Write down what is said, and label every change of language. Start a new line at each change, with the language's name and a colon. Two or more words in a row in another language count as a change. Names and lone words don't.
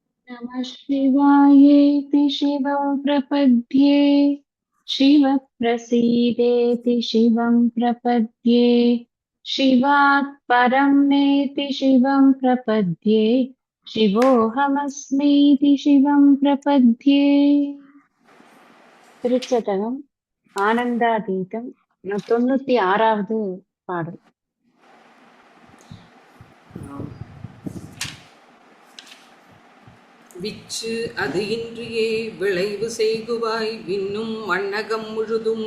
Sanskrit: नमः शिवायेति शिवं प्रपद्ये शिवः प्रसीदेति शिवं प्रपद्ये शिवात् परं नेति शिवं प्रपद्ये शिवोऽहमस्मीति शिवं प्रपद्ये
Tamil: திருச்சதகம் ஆனந்தாதீதம் 96வது பாடல். விச்சு அது இன்றியே விளைவு செய்குவாய் விண்ணும் மண்ணகம் முழுதும்